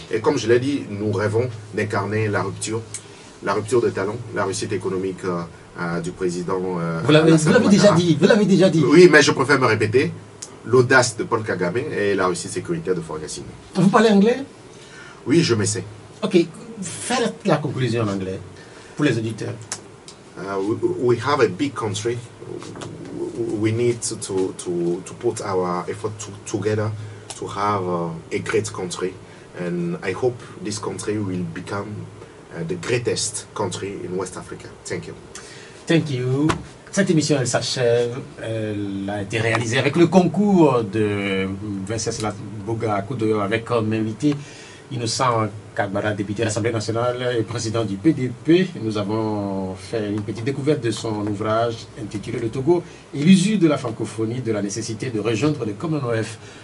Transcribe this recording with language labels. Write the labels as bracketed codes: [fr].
[fr] Et comme je l'ai dit, nous rêvons d'incarner la rupture de talent, la réussite économique du président. Vous l'avez déjà dit, vous l'avez déjà dit. Oui, mais je préfère me répéter. L'audace de Paul Kagame et la réussite sécuritaire de Faure Gnassingbé. Vous parlez anglais? Oui, je m'essaie. Ok, faites la conclusion en anglais pour les auditeurs. [en] We have a big country. We need to put our effort together to have a great country. And I hope this country will become the greatest country in West Africa. Thank you. Thank you. [fr] Cette émission, elle s'achève. Elle a été réalisée avec le concours de Venceslas Boga Akoudo avec comme invité Innocent Kagbara, député de l'Assemblée nationale et président du PDP. Nous avons fait une petite découverte de son ouvrage intitulé Le Togo et l'usure de la francophonie, de la nécessité de rejoindre le Commonwealth.